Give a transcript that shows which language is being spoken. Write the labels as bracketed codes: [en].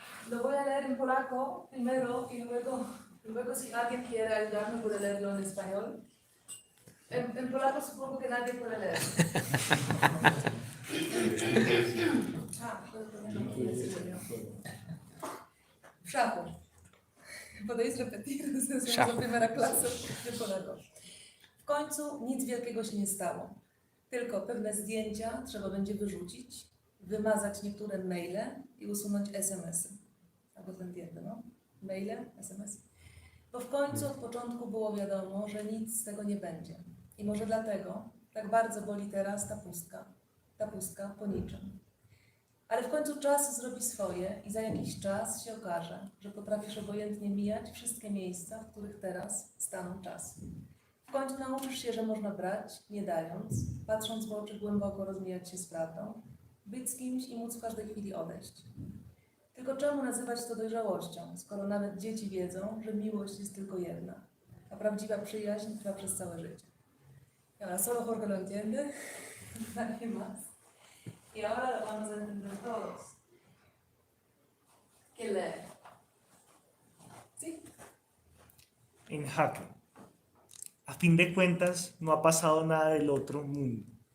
[es] Lo voy a leer en polaco primero y luego si alguien quiere ayudarme puede leerlo en español. En polaco supongo que nadie puede leer. Puedo ponerlo aquí, decirlo yo. Szacho. Podéis repetir, es la primera clase de polego. [pl] W końcu nic wielkiego się nie stało. Tylko pewne zdjęcia trzeba będzie wyrzucić, wymazać niektóre maile i usunąć SMS-y. Albo ten diety, no? Maile, SMS-y. Bo w końcu od początku było wiadomo, że nic z tego nie będzie. I może dlatego tak bardzo boli teraz ta pustka po niczym. Ale w końcu czas zrobi swoje i za jakiś czas się okaże, że potrafisz obojętnie mijać wszystkie miejsca, w których teraz staną czasy. W końcu nauczysz się, że można brać, nie dając, patrząc w oczy głęboko rozmijać się z prawdą, być z kimś i móc w każdej chwili odejść. Tylko czemu nazywać to dojrzałością, skoro nawet dzieci wiedzą, że miłość jest tylko jedna, a prawdziwa przyjaźń trwa przez całe życie. [es] Ahora, solo Jorge lo entiende, nadie más. Y ahora lo vamos a entender todos. ¿Quién lee? ¿Sí? En jaque. A fin de cuentas, no ha pasado nada del otro mundo.